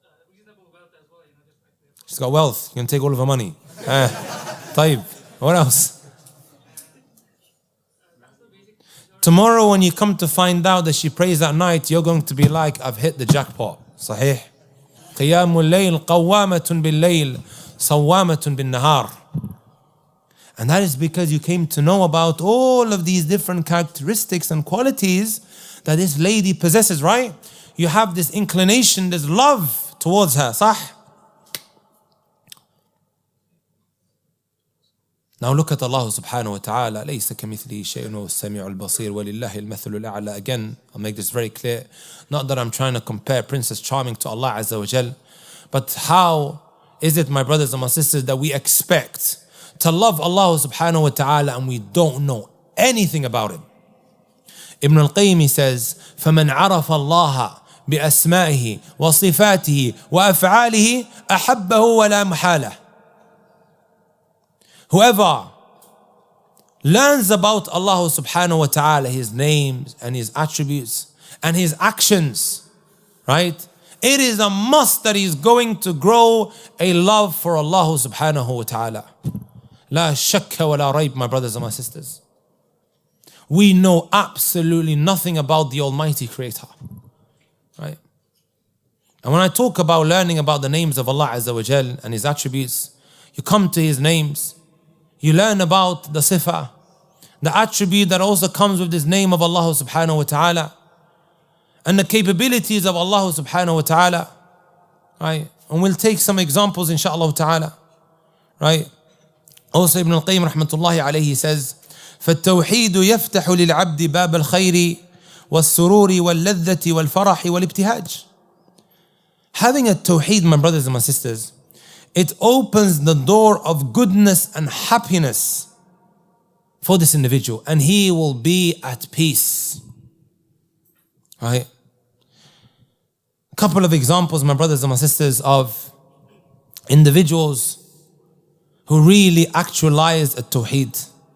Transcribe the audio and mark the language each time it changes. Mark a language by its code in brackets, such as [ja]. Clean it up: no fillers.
[en] Reasonable wealth as well. She's got wealth. You can take all of her money. Taib. What else? Tomorrow when you come to find out that she prays at night, you're going to be like, I've hit the jackpot. [ar] Sahih. قيام الليل قوامة بالليل صوامة بالنهار. [en] And that is because you came to know about all of these different characteristics and qualities that this lady possesses, right? You have this inclination, this love towards her, [ar] صح? [en] Now look at Allah subhanahu wa ta'ala. [ar] لَيْسَ كَمِثْلِهِ شَيْءٌ وَهُوَ السَّمِيعُ الْبَصِيرُ وَلِلَّهِ الْمَثَلُ الْأَعْلَى. [en] Again, I'll make this very clear. Not that I'm trying to compare Princess Charming to Allah Azza wa Jal, but how is it, my brothers and my sisters, that we expect to love Allah subhanahu wa ta'ala and we don't know anything about Him? Ibn al-Qayyim says, [ar] فَمَنْ عَرَفَ اللَّهَ بِأَسْمَائِهِ وَصِفَاتِهِ وَأَفْعَالِهِ أَحَبَّهُ وَلَا مُحَالَةً. [en] Whoever learns about Allah subhanahu wa ta'ala, His names and His attributes and His actions, right? It is a must that he's going to grow a love for Allah subhanahu wa ta'ala. [ar] La shakka wa la rayb, [en] my brothers and my sisters. We know absolutely nothing about the Almighty Creator, right? And when I talk about learning about the names of Allah Azza wa Jal and His attributes, you come to His names, you learn about the sifa, the attribute that also comes with this name of Allah subhanahu wa ta'ala, and the capabilities of Allah subhanahu wa ta'ala, right? And we'll take some examples inshaAllah ta'ala, right? Also Ibn al-Qayyim rahmatullahi alayhi says, [ar] فَالتَّوْحِيدُ يَفْتَحُ لِلْعَبْدِ بَابَ الْخَيْرِ وَالسُّرُورِ وَاللَّذَّةِ وَالْفَرَحِ وَالِابْتِهَاجِ. [en] Having a tawheed, my brothers and my sisters, it opens the door of goodness and happiness for this individual, and he will be at peace. Right? A couple of examples, my brothers and my sisters, of individuals who really actualized a tawheed.